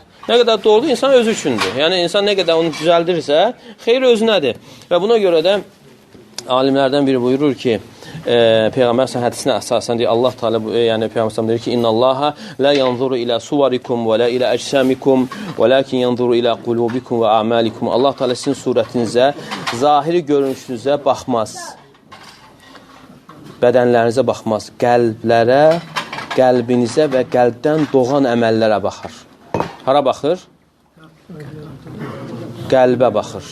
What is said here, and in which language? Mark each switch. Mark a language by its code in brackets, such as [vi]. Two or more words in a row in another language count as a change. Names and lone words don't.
[az] Nə qədər doğrudur, insan özü üçündür. Yəni insan nə qədər onu düzəldirsə, xeyr özünədir. Və buna görə də alimlərdən biri buyurur ki, Peyğəmbər hədisine əsasən deyir, Allah Teala yəni Peyğəmbər deyir ki, [ar] إن الله لا ينظر إلى صوركم ولا إلى أجسامكم ولكن ينظر إلى قلوبكم وأعمالكم. [az] Allah Teala sizin surətinizə, zahiri görünüşünüzə baxmaz. Bədənlərinizə baxmaz. Qəlblərə, qəlbinizə və qəlbdən doğan əməllərə baxar. Hara baxır? Qəlbə baxır.